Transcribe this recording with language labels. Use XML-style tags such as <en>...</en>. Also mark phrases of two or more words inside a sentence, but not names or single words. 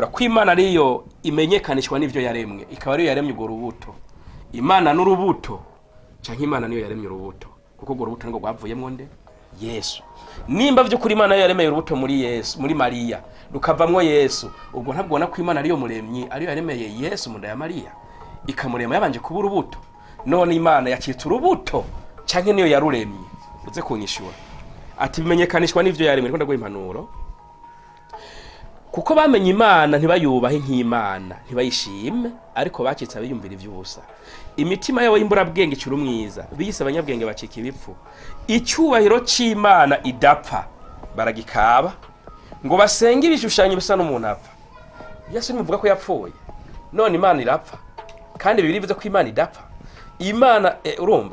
<rn>ko Imana ariyo imenyekanishwa n'ivyo yaremwe ikaba ariyo yaremye urwo rubuto Imana n'urubuto canke Imana niyo yaremye urubuto kuko urwo rubuto ngo rwavuyemwo nde Yesu nimba vyo kuri Imana yaremeye urubuto muri Yesu muri Mariya rukavamwo Yesu ubwo ntabwo ko Imana ariyo muremyi ariyo yaremeye Yesu mu nda ya Mariya ikamurema yabanje kuba urubuto none Imana yakitse urubuto canke niyo yaruremye uze kunyishura ati bimenyekanishwa n'ivyo yaremye ko ndaguha impanuro kuko bamenye imana ntibayubahe nk'imana ntibayishime ariko bacitse abiyumvira iby'ubusa imitima yabo y'imburabwenge icura umwiza biyise abanyabwenge bacika ibipfu icyubahiro cy'imana idapfa baragikaba ngo basenge ibishushanyo bisa n'umuntu apfa Yesu nimuvuga ko yapfuye none imana irapfa kandi bibiri bivuze ko imana idapfa imana urumva</rn>